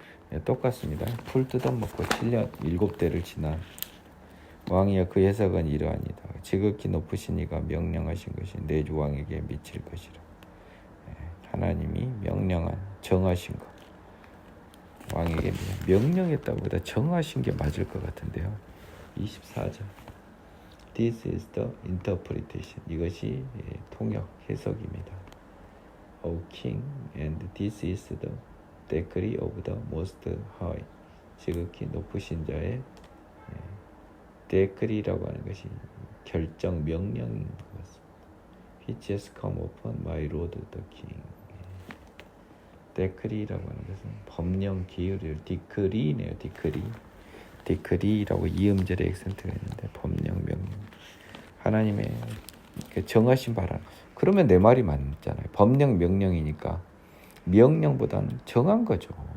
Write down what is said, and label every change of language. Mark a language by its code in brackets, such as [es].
[ko] 네, 똑같습니다. 풀 뜯어먹고 7년 7대를 지난 왕이여 그 해석은 이러하니다. 지극히 높으신 이가 명령하신 것이 내 주 왕에게 미칠 것이라. 하나님이 명령한 정하신 것, 왕에게 명령했다보다 정하신 게 맞을 것 같은데요. 24절 [en] This is the interpretation. [ko] 이것이 통역, 해석입니다. [en] O king, and this is the decree of the most high. [ko] 지극히 높으신 자의 데크리라고 하는 것이 결정, 명령인 것 같습니다. [en] Which has come upon my lord the king. [ko] 데크리라고 하는 것은 법령, 기율을 디크리네요. 디크리라고 이음절에 액센트가 있는데 법령, 명령. 하나님의 정하신 바람. 그러면 내 말이 맞잖아요. 법령, 명령이니까 명령보다는 정한 거죠.